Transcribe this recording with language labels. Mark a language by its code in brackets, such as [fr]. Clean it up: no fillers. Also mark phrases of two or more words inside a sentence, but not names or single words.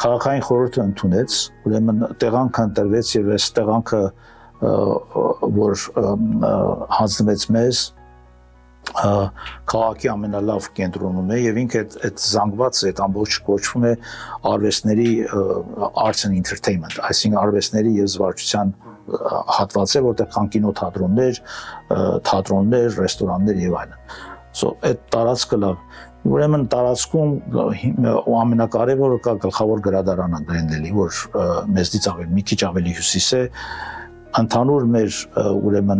[hy] Քաղաքային խորհուրդը ընդունեց, ուրեմն տեղանքը ընտրվեց եւ այս տեղանքը, որ հանձնվեց մեզ, քաղաքի ամենալավ կենտրոնում է եւ ինքը այդ զանգվածը, այդ ամբողջ կոչվում է արվեստների arts [en] and entertainment, [hy] այսինքն արվեստների եւ զվարճության հատված է, որտեղ կան կինոթատրոններ, թատրոններ, ռեստորաններ եւ այլն։ Այդ տարածքը լավ։ Ուրեմն տարածքում ամենակարևորը կա գլխավոր գրադարանը Գլենդելի, որ մեզնից մի քիչ ավելի հյուսիս է, ընդհանուր մեր ուրեմն